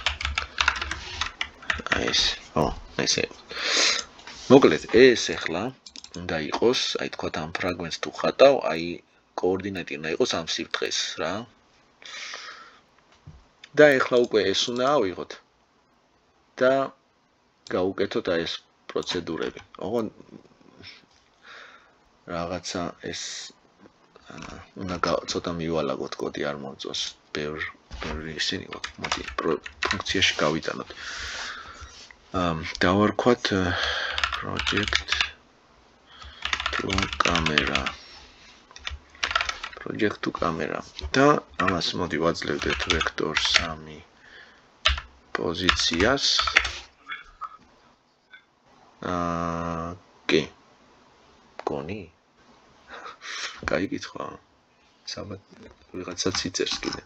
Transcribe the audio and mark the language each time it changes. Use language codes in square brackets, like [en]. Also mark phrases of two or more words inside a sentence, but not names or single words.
[ka] აი ეს ო ესე მოკლედ ეს ახლა უნდა იყოს აი თქვათ ამ ფრაგმენტს თუ ხატავ აი კოორდინატი უნდა იყოს ამ სიბრტყეს რა და ეხლა უკვე ეს უნდა ავიღოთ და გავუკეთოთ აი ეს პროცედურები. ოღონდ რაღაცა ეს უნდა ცოტა მივალაგოთ კოდი არ მომწონს. ბევრი ისინი გვაქვს. მოდი ფუნქციაში გავიტანოთ. [en] დავარქვათ project to camera. project to camera. [ka] და ამას მოდი ვაძლევდეთ vector 3 პოზიციას. კი. გონი? კაი კითხვა. საბათ ვიღაცაც იწერს კიდე.